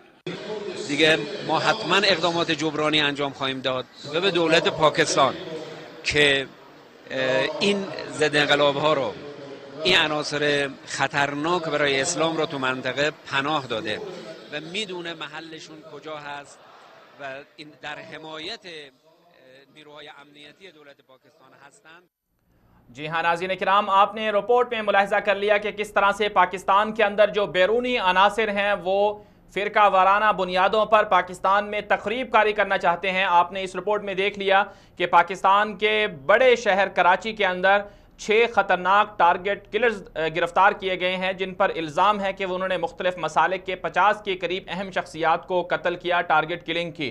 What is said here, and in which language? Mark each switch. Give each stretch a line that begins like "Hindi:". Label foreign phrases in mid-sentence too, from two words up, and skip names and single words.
Persian: دیگه ما حتما اقدامات جبرانی انجام خواهیم داد و به دولت پاکستان که این ضد انقلاب ها رو، این عناصر خطرناک برای اسلام رو تو منطقه پناه داده و میدونه محلشون کجا هست و این در حمایت نیروهای امنیتی دولت پاکستان هستند.
Urdu: جی ہاں ناظرین کرام، آپ نے رپورٹ میں ملاحظہ کر لیا کہ کس طرح سے پاکستان کے اندر جو بیرونی عناصر ہیں وہ فرقہ وارانہ بنیادوں پر پاکستان میں تخریب کاری کرنا چاہتے ہیں. آپ نے اس رپورٹ میں دیکھ لیا کہ پاکستان کے بڑے شہر کراچی کے اندر 6 خطرناک
English: target killers
Urdu: گرفتار کیے گئے ہیں، جن پر الزام ہے کہ انہوں نے مختلف مسالک کے 50 کے قریب اہم شخصیات کو قتل کیا,
English: target killing
Urdu: کی.